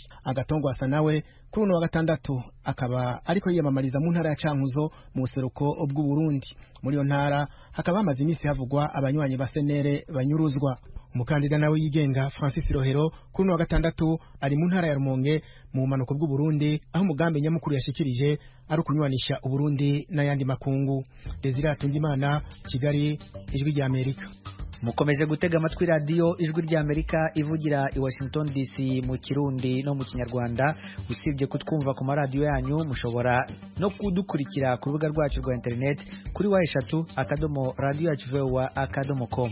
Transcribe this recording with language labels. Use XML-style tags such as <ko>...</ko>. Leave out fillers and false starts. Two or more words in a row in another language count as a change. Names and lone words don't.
<rn>Agatongwasa nawe kuri uno wa gatandatu akaba ariko yiyamamariza mu ntara ya Cankuzo mu buseruko bw'u Burundi. Muri yo ntara hakaba hamaze iminsi havugwa abanywanyi ba senere banyuruzwa. Umukandida nawe yigenga Francis Rohero kuri uno wa gatandatu ari mu ntara ya Rumonge mu manuko bw'u Burundi, aho umugambi nyamukuru yashikirije ari ukunywanisha Uburundi n'ayandi makungu. Desire Atungimana, Kigali, Ijwi rya Amerika. Mukomeje gutega amatwi radio Ijwi rya Amerika ivugira i Washington DC mu Kirundi no mu Kinyarwanda. Usibye kutwumva ku maradiyo yanyu, mushobora no kudukurikira ku rubuga rwacu rwa internet kuri wa3.radio.com.</rn>